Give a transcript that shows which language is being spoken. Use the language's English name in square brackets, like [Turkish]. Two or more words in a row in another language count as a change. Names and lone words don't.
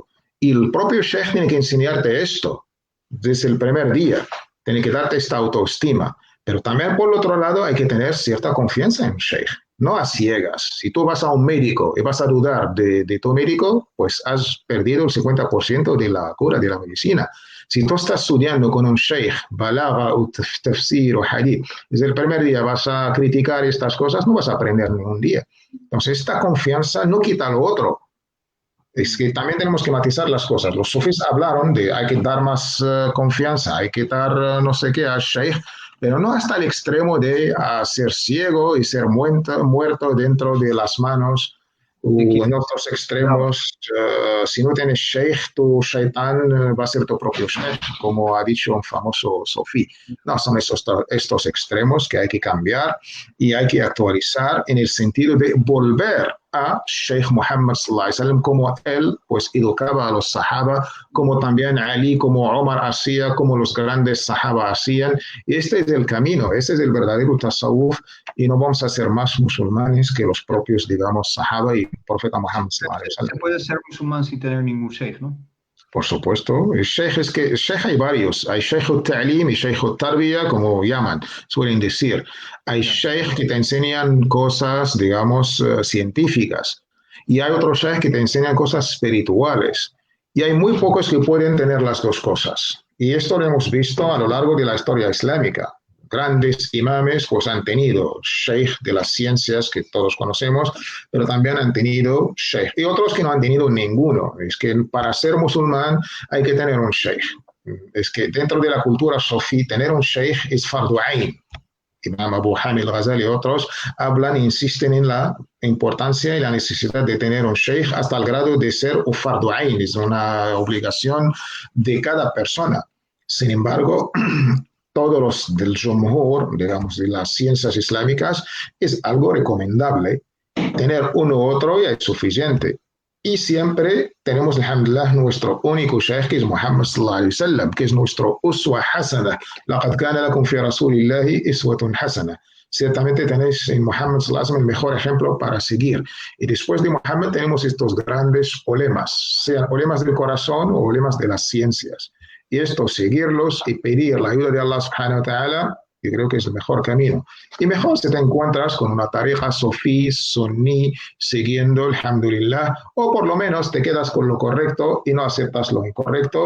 [Spanish] Y el propio Sheikh tiene que enseñarte esto desde el primer día, tiene que darte esta autoestima. Pero también por el otro lado hay que tener cierta confianza en un Sheikh, no a ciegas. Si tú vas a un médico y vas a dudar de tu médico, pues has perdido el 50% de la cura, de la medicina. Si tú estás estudiando con un sheikh, balagha o tafsir o hadith, desde el primer día vas a criticar estas cosas, no vas a aprender ningún día. Entonces, esta confianza no quita lo otro. Es que también tenemos que matizar las cosas. Los sufis hablaron de hay que dar más confianza, hay que dar no sé qué al sheikh, pero no hasta el extremo de ser ciego y ser muerto dentro de las manos. En otros extremos, si no tienes sheikh, tu shaitán va a ser tu propio sheikh, como ha dicho un famoso sufí. No, son estos extremos que hay que cambiar y hay que actualizar en el sentido de volver a Sheikh Muhammad [Arabic] صلى الله عليه وسلم, [Spanish] como él pues educaba a los sahaba, como también Ali, como Omar hacía, como los grandes sahaba hacían. Y este es el camino, este es el verdadero tasawuf, y no vamos a ser más musulmanes que los propios, digamos, sahaba y profeta Muhammad [Arabic] صلى الله عليه وسلم. [Spanish] Se puede ser musulmán sin tener ningún sheikh, ¿no? Por supuesto, el sheikh es que sheikh hay varios, hay [Arabic] شيخ التعليم [Spanish] y [Arabic] شيخ التربية, [Spanish] como llaman, suelen decir. Hay sheikh que te enseñan cosas, digamos, científicas, y hay otros sheikh que te enseñan cosas espirituales, y hay muy pocos que pueden tener las dos cosas. Y esto lo hemos visto a lo largo de la historia islámica. Grandes imames pues han tenido sheikh de las ciencias que todos conocemos, pero también han tenido sheikh. Y otros que no han tenido ninguno. Es que para ser musulmán hay que tener un sheikh. Es que dentro de la cultura sufí, tener un sheikh es [Arabic] فرض عين. [Spanish] Imam Abu Hamid al-Ghazali y otros hablan e insisten en la importancia y la necesidad de tener un sheikh hasta el grado de ser un [Arabic] فرض عين, [Spanish] es una obligación de cada persona. Sin embargo, todos los del Jumhur, digamos, de las ciencias islámicas, es algo recomendable. Tener uno u otro ya es suficiente. Y siempre tenemos, alhamdulillah, nuestro único sheikh, que es Muhammad [Arabic] صلى الله عليه وسلم, [Spanish] que es nuestro [Arabic] أسوة حسنة. لَقَدْ كَانَ لَكُمْ فِي رَسُولِ اللَّهِ إِسْوَةٌ حَسَنَةٌ. [Spanish] Ciertamente tenéis en Muhammad [Arabic] صلى الله عليه وسلم [Spanish] el mejor ejemplo para seguir. Y después de Muhammad tenemos estos grandes ulemas, sean ulemas del corazón o ulemas de las ciencias. Y esto, seguirlos y pedir la ayuda de Allah [Arabic] سبحانه وتعالى, [Spanish] yo creo que es el mejor camino. Y mejor si te encuentras con una tariqa sufí, sunní, siguiendo, alhamdulillah, o por lo menos te quedas con lo correcto y no aceptas lo incorrecto.